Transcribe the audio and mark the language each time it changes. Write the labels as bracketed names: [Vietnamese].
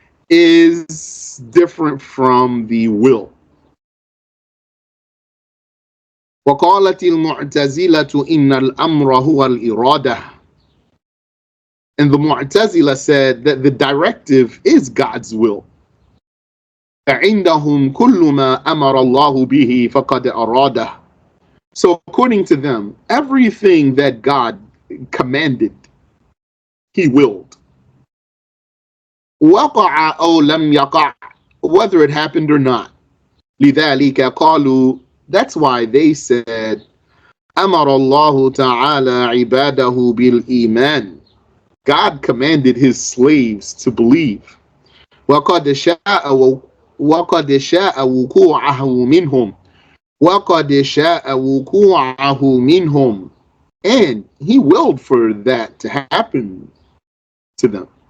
[English] is different from the will. [Arabic] وقالت المعتزلة إن الأمر هو الإرادة. [English] And the Mu'tazila said that the directive is God's will. [Arabic] فعندهم كل ما أمر الله به فقد أراده. [English] So according to them, everything that God commanded, He willed. [Arabic] وقع أو لم يقع, [English] whether it happened or not. [Arabic] لذلك قالوا, [English] that's why they said, [Arabic] أمر الله تعالى عباده بالإيمان. [English] God commanded His slaves to believe. [Arabic] وقد شاء وقوعه منهم. وَقَدْ شَاءَ وُقُوعَهُ مِنْهُمْ. [English] And He willed for that to happen to them.